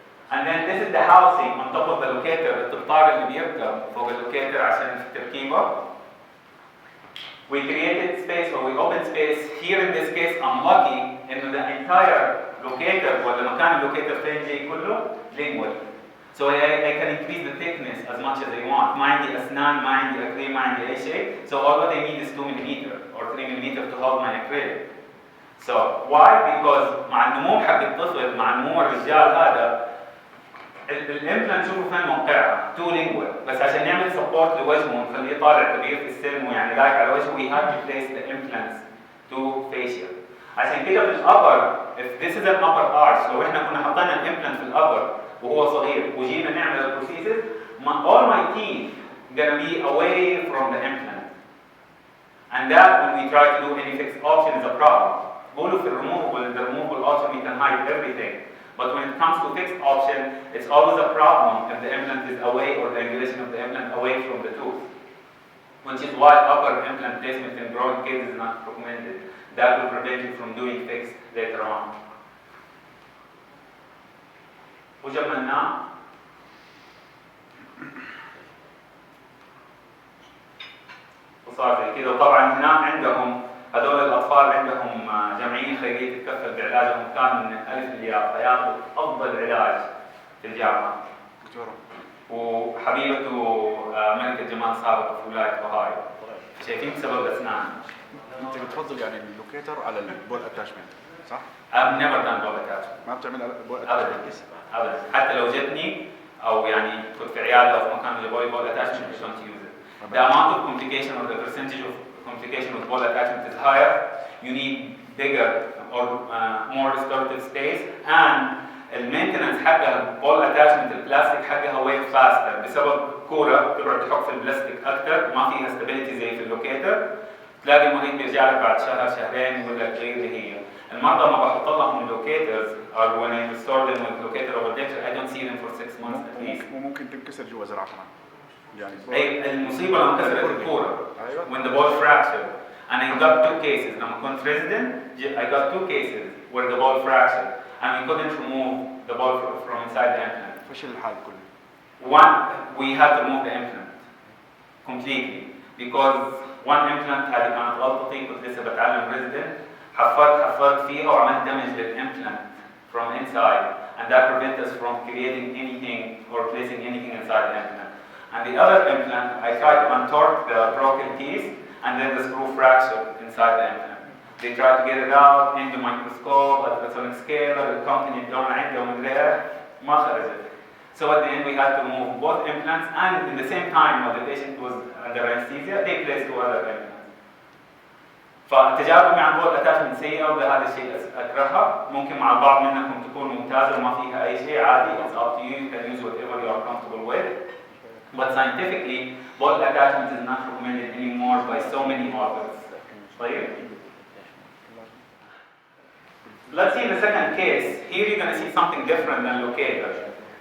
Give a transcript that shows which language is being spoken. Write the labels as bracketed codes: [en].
[en] And then this is the housing on top of the locator, [ar] الطبطار اللي بيركب فوق اللوكيتر عشان التركيبة. [en] We created space or we opened space. Here in this case I'm lucky [ar] إنه [en] the entire locator [ar] ولا مكان اللوكيتر فين جاي كله [en] lingual. So I can increase the thickness as much as I want. [ar] ما عندي أسنان, ما عندي acrylic, ما عندي أي شيء. [en] So all what I need is 2 mm or 3 mm to hold my acrylic. So why? Because [ar] مع النمو حق الطفل, مع نمو الرجال هذا, الامبلانت شوفوا فين موقعها 2 lingual. بس عشان نعمل سبورت لوجهه ونخليه طالع كبير في السن ويعني لايق على وجهه, [en] we have to place the implants to facial. [ar] عشان كده في الأبر, [en] if this is an upper arch, [ar] لو احنا كنا حطينا الامبلانت في الأبر وهو صغير وجينا نعمل البروسيسز, [en] all my teeth gonna be away from the implant. And that when we try to do any fixed option is a problem. [ar] قولوا في [en] the removable option we can hide everything. But when it comes to fixed option, it's always a problem if the implant is away or the angulation of the implant away from the tooth. Which is why upper implant placement in growing kids is not recommended. That will prevent you from doing fixed later on. [ar] وجملناه وصار زي كده. وطبعا هناك عندهم هذول الاطفال عندهم جمعيه خيريه تتكفل بعلاجهم كان من الالف للياء, فياخذوا افضل علاج في الجامعه. وحبيبته ملكه جمال سابق في ولايه اوهايو. شايفين بسبب الاسنان. انت بتفضل يعني اللوكيتر على البول اتاشمنت صح؟ [en] I've never done ball attachment. [ar] ما بتعمل بول ابدا اتاشمنت؟ ابدا. حتى لو جتني او يعني كنت في عياده او في مكان اللي ball attachment [en] I don't use it. The amount of complication or the percentage of complication with ball attachment is higher. You need bigger or more restorative space, and [ar] المينتنس حقها ball attachment البلاستيك حقها [en] way faster [ar] بسبب كوره تقعد تحك في البلاستيك اكثر, ما فيها stability زي في اللوكيتر. تلاقي المريض بيرجع لك بعد شهر شهرين يقول لك غير اللي هي. المرضى ما بحط لهم اللوكيترز [en] or when I restore them with locator over denture I don't see them for 6 months at least. [ar] وممكن تنكسر جوا زراعة كمان. يعني اي المصيبه لما انكسرت الكوره [en] when the ball fractured and I got 2 cases. [ar] لما كنت [en] resident I got 2 cases where the ball fractured and we couldn't remove the ball from inside the implant. [ar] فشل الحال كله. [en] One, we had to remove the implant completely because one implant [ar] هذه كانت غلطتي, كنت لسه بتعلم [en] resident, حفرت فيها وعملت damage للimplant from inside, and that prevents us from creating anything or placing anything inside the implant. And the other implant, I tried to untorque the broken piece and then the screw fractured inside the implant. They tried to get it out into microscope, ultrasonic scaler, the company [ar] دون عندهم غيره, ما خرجت. [en] So at the end we had to remove both implants, and in the same time while the patient was under anesthesia, they placed 2 other implants. [ar] فتجاربي مع البول اتاشمنت سيئه وبهذا الشيء اكرهها. ممكن مع البعض منكم تكون ممتازه وما فيها اي شيء, عادي, [en] it's up to you, you can use whatever you are comfortable with. But scientifically, ball attachment is not recommended anymore by so many authors. [ar] طيب. [en] Let's see the second case. Here you're going to see something different than locator.